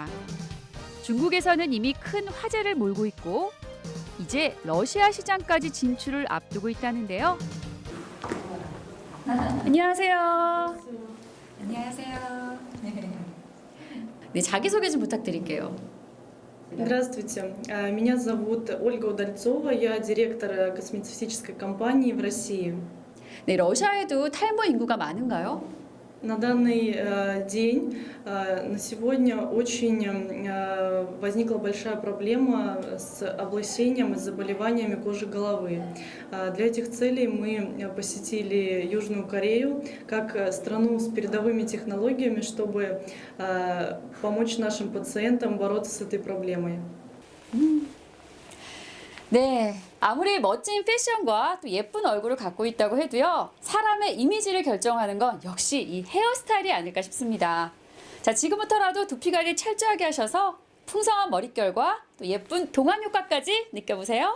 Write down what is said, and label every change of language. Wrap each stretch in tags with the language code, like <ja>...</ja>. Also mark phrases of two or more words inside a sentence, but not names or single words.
<ko>중국에서는 이미 큰 화제를 몰고 있고 이제 러시아 시장까지 진출을 앞두고 있다는데요. 안녕하세요. 안녕하세요. 네, 자기소개 좀 부탁드릴게요.</ko> <ru>Здравствуйте, меня зовут Ольга Удальцова, я директор косметической компании в России. 네, 러시아에도 탈모 인구가 많은가요? На данный день, на сегодня очень возникла большая проблема с облысением и заболеваниями кожи головы. Для этих целей мы посетили Южную Корею как страну с передовыми технологиями, чтобы помочь нашим пациентам бороться с этой проблемой.</ru> <ko>네, 아무리 멋진 패션과 또 예쁜 얼굴을 갖고 있다고 해도요, 사람의 이미지를 결정하는 건 역시 이 헤어스타일이 아닐까 싶습니다. 자, 지금부터라도 두피 관리 철저하게 하셔서 풍성한 머릿결과 또 예쁜 동안 효과까지 느껴보세요.</ko>